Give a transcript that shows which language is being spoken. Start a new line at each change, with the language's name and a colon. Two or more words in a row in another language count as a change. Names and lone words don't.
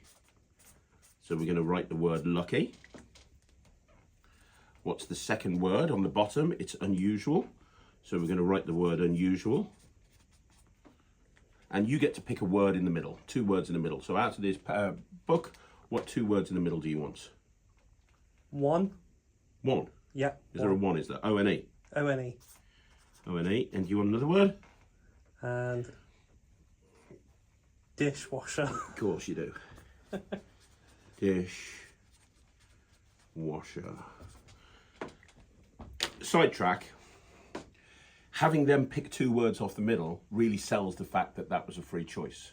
English: So we're going to write the word lucky. What's the second word on the bottom? It's unusual. So we're going to write the word unusual. And you get to pick a word in the middle, 2 words in the middle. So out of this book, what 2 words in the middle do you want? 1. 1? Yeah. Is there a 1? Is there? O-N-E? O-N-E. O-N-E. And do you want another word? And dishwasher. Of course you do. Dishwasher. Sidetrack. Having them pick 2 words off the middle really sells the fact that that was a free choice.